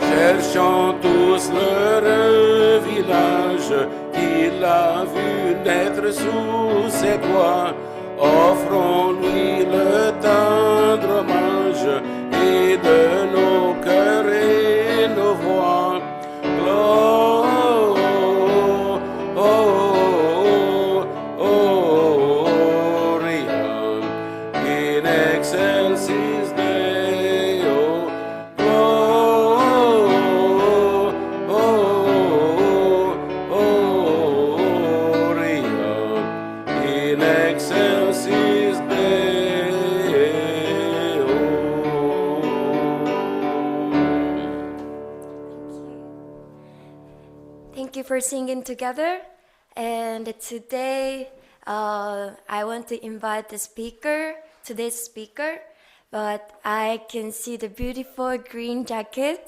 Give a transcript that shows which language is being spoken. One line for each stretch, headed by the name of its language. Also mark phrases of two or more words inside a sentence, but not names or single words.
French: cherchant tous leur village, qu'il a vu naître sous ses doigts. Offrons-lui le tendre hommage et de nos cœurs et nos voix.
Latin: Gloria in excelsis Deo. Gloria in excelsis
English: Thank you for singing together. And today, I want to invite today's speaker, but I can see the beautiful green jacket.